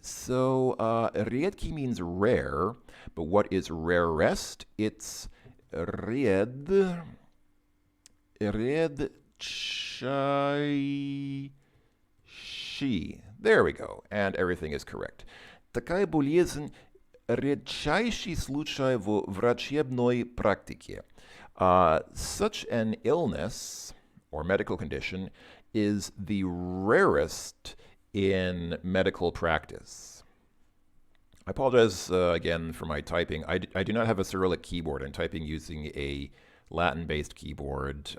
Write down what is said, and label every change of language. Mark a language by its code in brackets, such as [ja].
[en] So, редкий means rare, but what is rarest? It's redчайший. There we go, and everything is correct. [ru] Такая болезнь редчайший случай в врачебной практике. [en] Such an illness or medical condition is the rarest in medical practice. I apologize again for my typing. I do not have a Cyrillic keyboard. I'm typing using a Latin-based keyboard.